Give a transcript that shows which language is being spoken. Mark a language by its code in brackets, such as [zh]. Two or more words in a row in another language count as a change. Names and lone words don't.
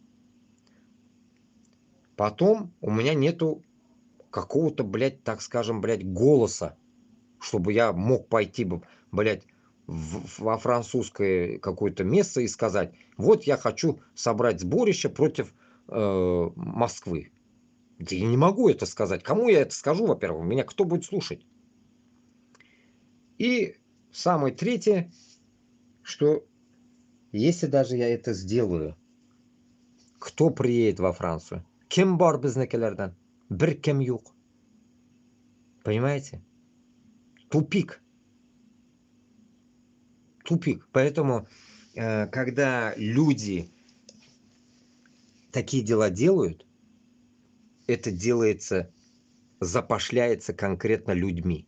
[ru] Потом у меня нету какого-то, блядь, так скажем, блядь, голоса, чтобы я мог пойти бы, блядь, во французское какое-то место и сказать, вот я хочу собрать сборище против Москвы. Я не могу это сказать. Кому я это скажу, во-первых? Меня кто будет слушать? И самое третье, что если даже я это сделаю, кто приедет во Францию? [tt] Кем бар безнекелерден? Бир кем юк. [ru] Понимаете? Тупик. Тупик. Поэтому, когда люди такие дела делают, это делается, запошляется конкретно людьми.